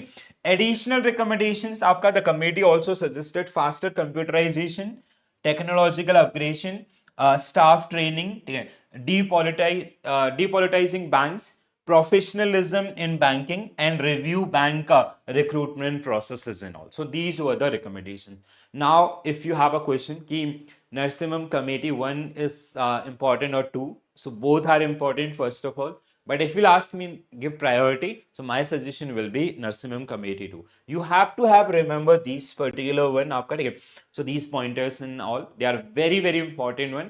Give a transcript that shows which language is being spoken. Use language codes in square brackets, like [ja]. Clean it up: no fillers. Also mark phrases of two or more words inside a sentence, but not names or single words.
[en] Additional recommendations, the committee also suggested faster computerization, technological upgradation, staff training, depolitizing banks, professionalism in banking, and review bank recruitment processes and all. So these were the recommendations. Now, if you have a question, ki Narasimham committee 1 is important or 2, so both are important first of all. But if you'll ask me, give priority, so my suggestion will be Narasimham committee 2. You have to have remember these particular one. So these pointers and all, they are very, very important one.